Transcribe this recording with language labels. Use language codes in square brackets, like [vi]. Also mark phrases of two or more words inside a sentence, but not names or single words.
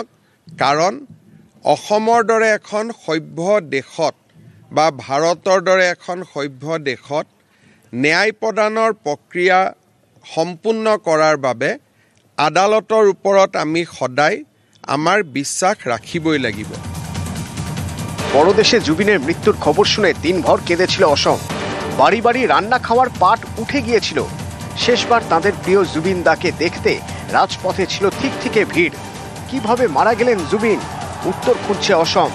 [as] কাৰণ অসমৰ দৰে এখন সভ্য দেশত বা ভাৰতৰ দৰে এখন সভ্য দেশত ন্যায় প্ৰদানৰ প্ৰক্ৰিয়া সম্পূৰ্ণ কৰাৰ বাবে আদালতৰ ওপৰত আমি সদায় আমাৰ বিশ্বাস ৰাখিবই লাগিব। [bn] বড় দেশে জুবিনের মৃত্যুর খবর শুনে দিনভর কেঁদেছিল অসম। বাড়ি বাড়ি রান্না খাওয়ার পাট উঠে গিয়েছিল। শেষবার তাদের প্রিয় জুবিন দাকে দেখতে রাজপথে ছিল ঠিক থেকে ভিড়। কিভাবে মারা গেলেন জুবিন, উত্তর খুঁজছে অসম।